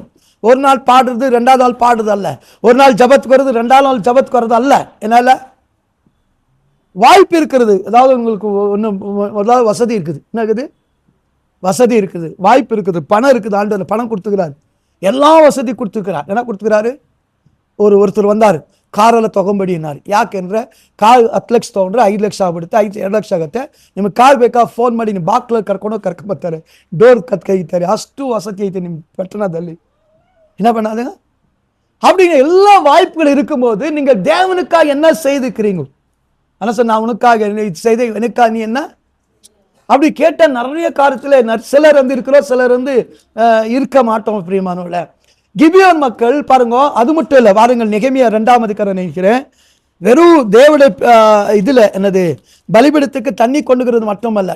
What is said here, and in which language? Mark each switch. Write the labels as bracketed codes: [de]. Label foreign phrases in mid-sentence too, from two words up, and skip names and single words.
[ta] ஒரு நாள் பாடுறது 2வது நாள் பாடுறது அல்ல, ஒரு நாள் ஜபத்துக்கு வருது 2வது நாள் ஜபத்துக்கு வர்றது அல்ல. என்னால வாய்ப்பு இருக்கிறது, அதாவது உங்களுக்கு ஒன்று வசதி இருக்குது, என்ன இருக்குது, வசதி இருக்குது, வாய்ப்பு இருக்குது, பணம் இருக்குது, ஆண்டவர் பணம் கொடுத்துக்கிறார், எல்லா வசதி கொடுத்துக்கிறார். என்ன கொடுத்துக்கிறாரு, ஒருத்தர் வந்தார் [kn] ಕಾರೆಲ್ಲ ತೊಗೊಂಬೇಡಿನಾರು. ಯಾಕೆಂದರೆ ಕಾರ್ 10 ಲಕ್ಷ ತೊಗೊಂಡ್ರೆ 5 ಲಕ್ಷ ಆಗ್ಬಿಡುತ್ತೆ, 2 ಲಕ್ಷ ಆಗುತ್ತೆ. ನಿಮಗೆ ಕಾರ್ ಬೇಕಾ ಫೋನ್ ಮಾಡಿ ನಿಮ್ಮ ಬಾಕ್ಲಲ್ಲಿ ಕರ್ಕೊಂಡ್ಬರ್ತಾರೆ, ಡೋರ್ ಕೈತಾರೆ, ಅಷ್ಟು ವಸತಿ ಐತೆ ನಿಮ್ಮ ಪಟ್ಟಣದಲ್ಲಿ. [ta] என்ன பண்ணாதுங்க, அப்படிங்க எல்லா வாய்ப்புகள் இருக்கும்போது நீங்கள் தேவனுக்காக என்ன செய்துக்கிறீங்க? ஆனால் சார் நான் உனக்காக செய்த, எனக்காக நீ என்ன அப்படி கேட்ட நிறைய காரியத்தில் சிலர் வந்து இருக்கிறோம், சிலர் வந்து இருக்க மாட்டோம். பிரியமானவர்களே, கிபியோன் மக்கள் பாருங்க, அது மட்டும் இல்லை, வாருங்கள் நெகேமியா 2ஆம் அதிகாரம் நினைக்கிறேன், வெறும் தேவனுடைய இதுல என்னது பலிபீடத்துக்கு தண்ணி கொண்டுகிறது மட்டுமல்ல.